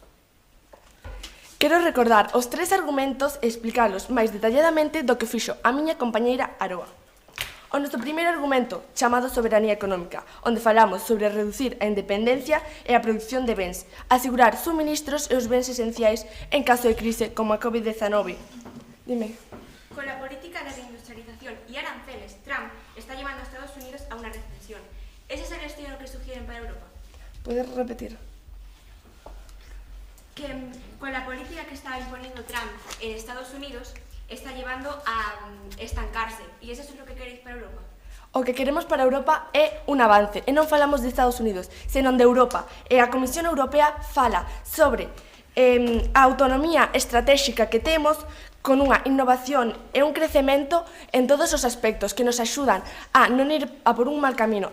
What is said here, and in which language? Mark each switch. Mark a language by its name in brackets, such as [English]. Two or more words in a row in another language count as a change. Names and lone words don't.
[Galician] Quero recordar os tres argumentos e explicalos máis detalladamente do que fixo a miña compañeira Aroa. O noso primeiro argumento, chamado soberanía económica, onde falamos sobre reducir a independencia e a produción de bens, asegurar suministros e os bens esenciais en caso de crise como a COVID-19. Dime. [Spanish] Con la política de reindustrialización y aranceles, Trump está llevando a Estados Unidos a una recesión. ¿Ese es el destino que sugieren para Europa? ¿Puedes repetir? Que con la política que está imponiendo Trump en Estados Unidos está llevando a estancarse. ¿Y eso es lo que queréis para Europa? [Galician] O que queremos para Europa é un avance, e non falamos de Estados Unidos, senón de Europa. E a Comisión Europea fala sobre a autonomía estratégica que temos con unha innovación e un crecemento en todos os aspectos que nos axudan a non ir a por un mal camino.